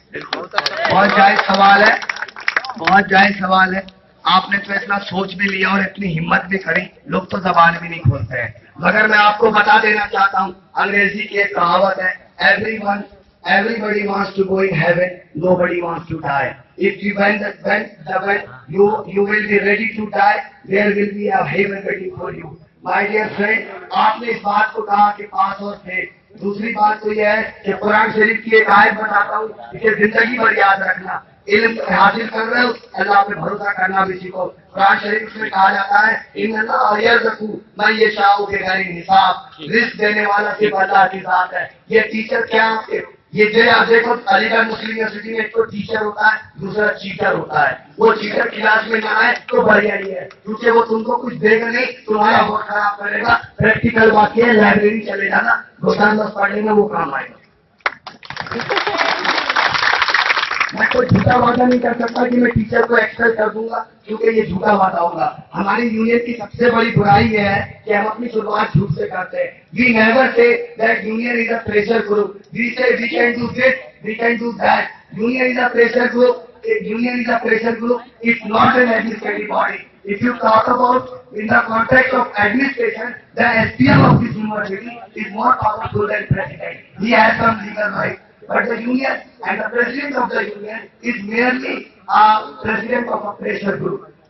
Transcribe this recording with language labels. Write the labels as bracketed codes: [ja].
[hi] बहुत जायज सवाल है, बहुत जायज सवाल है। आपने तो इतना सोच भी लिया और इतनी हिम्मत भी करी, लोग तो जबान भी नहीं खोलते हैं। मगर मैं आपको बता देना चाहता हूँ, अंग्रेजी की एक कहावत है, [en] everybody wants to go in heaven, nobody wants to die. If you when you will be ready to die, there will be a heaven waiting for you. My dear friend, [hi] आपने इस बात को कहा कि पास और थे। दूसरी बात तो यह है कि कुरान शरीफ की एक आयत बताता हूँ, इसे जिंदगी भर याद रखना। इल्म हासिल कर रहे हो, अल्लाह पे भरोसा करना भी सीखो। कुरान शरीफ में कहा जाता है, [ar] इन्नल्लाह यरज़ुकु मन यशाउ बिगैर हिसाब। [hi] रिस्क देने वाला सिर्फ अल्लाह की जात है। ये टीचर क्या आपके, ये जो आप देखो अलीगढ़ मुस्लिम यूनिवर्सिटी में एक तो टीचर होता है, दूसरा चीटर होता है। वो चीटर क्लास में ना आए तो बढ़िया ही है, क्योंकि वो तुमको कुछ देगा नहीं, तुम्हारा बहुत खराब करेगा। प्रैक्टिकल बाकी है, लाइब्रेरी चले जाना, 2-4 पढ़ने में वो काम आएगा। मैं कोई झूठा वादा नहीं कर सकता कि मैं टीचर को एक्सपेल कर दूंगा, क्योंकि ये झूठा वादा होगा। हमारी यूनियन की सबसे बड़ी बुराई ये है कि हम अपनी शुरुआत झूठ से करते हैं। [en] We never say that union is a pressure group, we say we can do this, we can do that. Union is a pressure group, union is a pressure group, it's not an administrative body. If you talk about in the context of administration, the SPM of this university is more powerful than president. He has some legal rights. But the union and the president of the union is merely a president of a pressure group.